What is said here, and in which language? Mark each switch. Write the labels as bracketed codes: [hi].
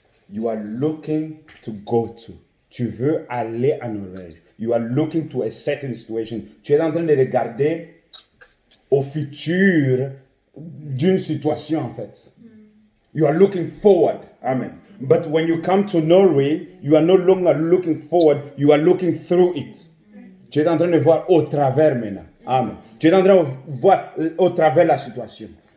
[en] You are looking to go to. [fr] Tu veux aller à Norvège. [en] You are looking to a certain situation. [fr] Tu es en train de regarder au futur d'une situation, en fait. [en] You are looking forward. Amen. But when you come to Norway, you are no longer looking forward, you are looking through it. [fr] Tu es en train de voir au travers maintenant. Amen. Tu es en train de voir au travers la situation.